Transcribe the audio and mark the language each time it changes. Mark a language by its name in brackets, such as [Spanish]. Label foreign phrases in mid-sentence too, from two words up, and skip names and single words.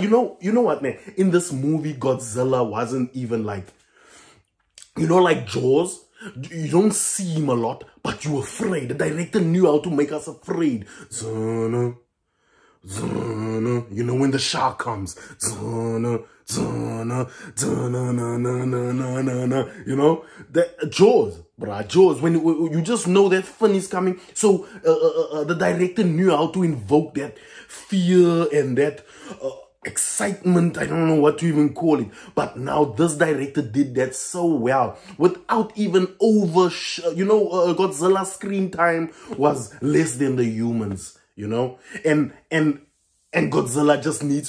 [English] You know what, man? In this movie, Godzilla wasn't even like, you know, like Jaws. You don't see him a lot, but you're afraid. The director knew how to make us afraid. Zana, Zana. You know, when the shark comes. Zana, Zana, Zana, na, na, na, na, na, na. You know? That Jaws, bruh. Jaws. When you just know that fun is coming. So, the director knew how to invoke that fear and that excitement. I don't know what to even call it, but now this director did that so well without even Godzilla's screen time was less than the humans, you know, and Godzilla just needs.